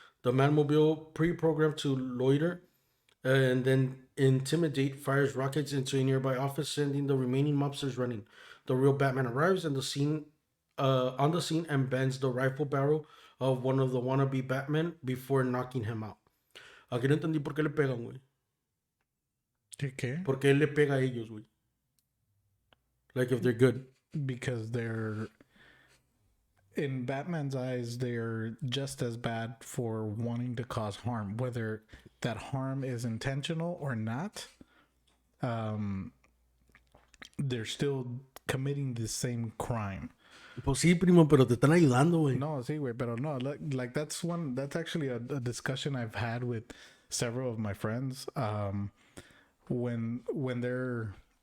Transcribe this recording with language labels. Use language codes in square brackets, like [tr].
[en] The Batmobile, pre-programmed to loiter and then intimidate, fires rockets into a nearby office, sending the remaining mobsters running. The real Batman arrives on the scene and bends the rifle barrel of one of the wannabe Batmen before knocking him out. [es] Aquí no entendí por qué le pegan, güey. ¿Qué? ¿Por qué le pega a ellos, güey? [en] Like, if they're good. Because they're, in Batman's eyes, they're just as bad for wanting to cause harm, whether that harm is intentional or not. They're still committing the same crime. [es] Pues sí, primo, pero te están ayudando, güey. No, sí, güey, pero no. [en] Like that's actually a discussion I've had with several of my friends. When they're